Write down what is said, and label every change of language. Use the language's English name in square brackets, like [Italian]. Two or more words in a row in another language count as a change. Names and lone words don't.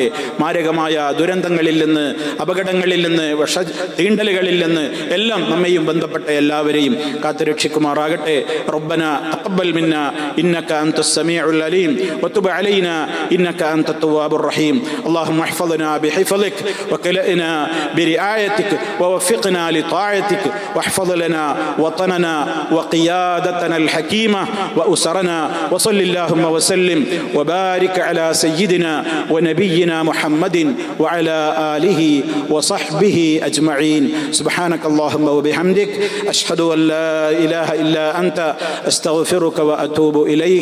[Malayalam] മാരകമായ ദുരന്തങ്ങളിൽ നിന്ന്, അപകടങ്ങളിൽ നിന്ന്, തീണ്ടലുകളിൽ നിന്ന് എല്ലാം നമ്മയും ബന്ധപ്പെട്ട എല്ലാവരെയും കാത്തുരക്ഷിക്കുമാറാകട്ടെ. [Arabic] ربنا تقبل منا إنك أنت السميع العليم وتب علينا إنك أنت التواب الرحيم. اللهم احفظنا بحفظك واكلأنا برعايتك ووفقنا لطاعتك واحفظ لنا وطننا وقيادتنا الحكيمة وأسرنا. وصل اللهم وسلم وبارك على سيدنا ونبينا محمد وعلى آله وصحبه أجمعين. سبحانك اللهم وبحمدك أشهد أن لا إله إلا أنت أستغفرك وأتوب إليك.